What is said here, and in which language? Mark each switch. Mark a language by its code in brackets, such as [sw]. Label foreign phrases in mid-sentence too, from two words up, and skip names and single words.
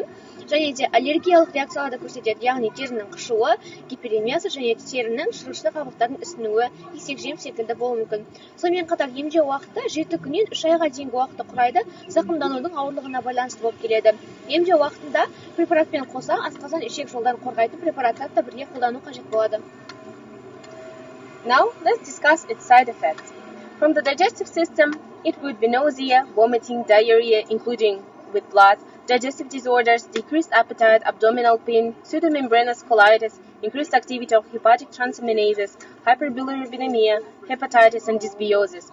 [kk] Және де аллергиялық реакцияларды көрсетеді, яғни терінің қышуы, гиперемиясы және терінің шырышты қабықтардың ісінуі, исек жем секілді болуы мүмкін. Сонымен қатар емдеу уақыты 7 күннен 3 айға дейінгі уақытты құрайды, зақымданудың ауырлығына байланысты болып келеді. Емдеу уақытында препаратпен қоса асқазан ішек жолдарын қорғайтын препараттарды да бірге қолдану қажет болады. [en] Now let's discuss its side effects. From the digestive system, it would be nausea, vomiting, diarrhea, including with blood, digestive disorders, decreased appetite, abdominal pain, pseudomembranous colitis, increased activity of hepatic transaminases, hyperbilirubinemia, hepatitis, and dysbiosis.